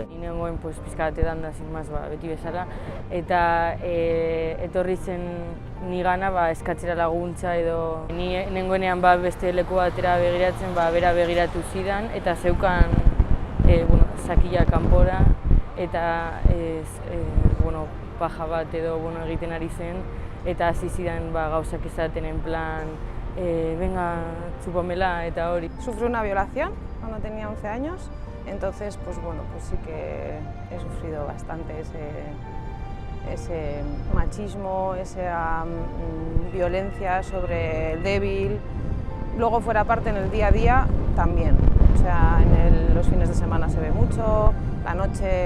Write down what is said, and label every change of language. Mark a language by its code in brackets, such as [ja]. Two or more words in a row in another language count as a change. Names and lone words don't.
[eu] Ni nengoen pizkat edanda, [es] sin más, [eu] beti bezala, eta etorri zen nigana eskatzera laguntza edo ni nengoenean beste leku batera begiratzen, bera begiratu zidan eta zeukan sakila kanpora eta paja bat edo egiten ari zen eta hasi zidan gauzak esaten [es] en plan venga, chúpamela [eu] eta hori. [es] Sufrí una violación cuando tenía 11 años, entonces pues bueno, pues sí que he sufrido bastante ese machismo, esa violencia sobre el débil. Luego fuera parte en el día a día también, o sea, los fines de semana se ve mucho, la noche.